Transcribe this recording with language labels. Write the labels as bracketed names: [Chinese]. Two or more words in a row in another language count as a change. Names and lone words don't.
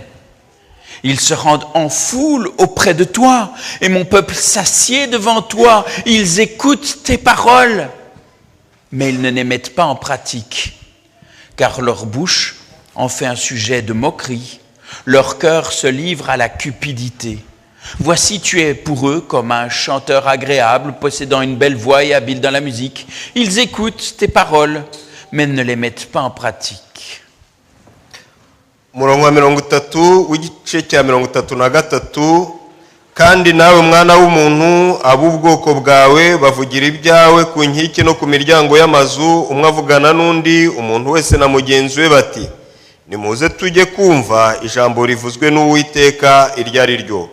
[French] Ils se rendent en foule auprès de toi, et mon peuple s'assied devant toi, ils écoutent tes paroles, mais ils ne les mettent pas en pratique, car leur bouche en fait un sujet de moquerie. Leur cœur se livre à la cupidité. Voici, tu es pour eux comme un chanteur agréable, possédant une belle voix et habile dans la musique. Ils écoutent tes paroles, mais ne les mettent pas en pratique. [Kinyarwanda] Murongo wa 30 w'igice cya 33. Kandi nawe mwana w'umuntu ab'ubwoko bwawe bavugira ibyawe ku nkike no ku miryango y'amazu, umwe avugana n'undi, umuntu wese na mugenzi we bati, nimuze tujye kumva ijambo rivuzwe n'Uwiteka iryo ari ryo.